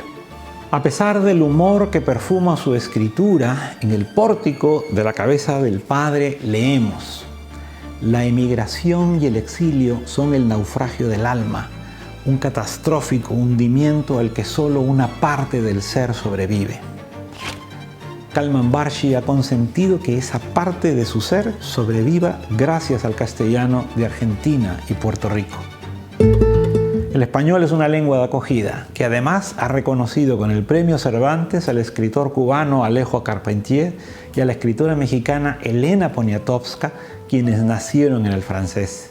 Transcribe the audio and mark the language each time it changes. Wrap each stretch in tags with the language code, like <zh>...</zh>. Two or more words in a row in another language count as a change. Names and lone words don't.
<es>A pesar del humor que perfuma su escritura, en el pórtico de La cabeza del padre leemos: la emigración y el exilio son el naufragio del alma, un catastrófico hundimiento al que solo una parte del ser sobrevive. Kálmán Barsi ha consentido que esa parte de su ser sobreviva gracias al castellano de Argentina y Puerto Rico. El español es una lengua de acogida, que además ha reconocido con el Premio Cervantes al escritor cubano Alejo Carpentier y a la escritora mexicana Elena Poniatowska, quienes nacieron en el francés.</es>